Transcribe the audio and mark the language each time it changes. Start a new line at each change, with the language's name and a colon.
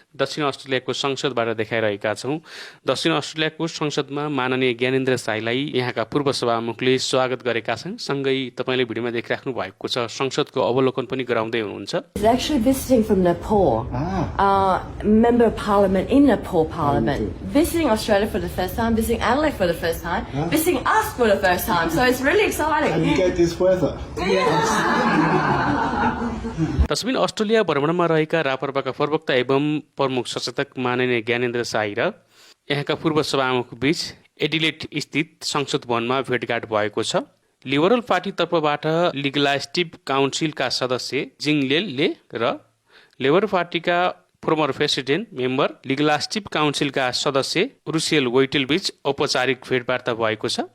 Nepali: दक्षिण अस्ट्रेलियाको संसदबाट देखाइरहेका छौँ। दक्षिण अस्ट्रेलियाको संसदमा माननीय ज्ञानेन्द्र साईलाई यहाँका पूर्व सभामुखले स्वागत गरेका छन्। सँगै तपाईँले भिडियोमा देखिराख्नु भएको छ संसदको अवलोकन पनि गराउँदै हुनुहुन्छ।
English: Actually visiting from Nepal, member of parliament in Nepal Parliament, visiting Australia for the first time, visiting Adelaide for the first time, visiting us for the first time. So it's really exciting. And you get this weather.
Nepali: तस्बिन Australia भ्रमणमा रहेका रापरपाका प्रवक्ता एवं प्रमुख सचेतक माननीय ज्ञानेन्द्र साई र यहाँका पूर्व सभामुख बीच एडिलेड स्थित संसद भवनमा भेटघाट भएको छ। लिबरल पार्टी तर्फबाट लिगलाइस्टिभ काउन्सिलका सदस्य जिङलेलले र लेबर पार्टीका फर्मर प्रेसिडेन्ट मेम्बर लिगलाइस्टिभ काउन्सिलका सदस्य रुसियल वेटेल बीच औपचारिक भेटवार्ता भएको छ।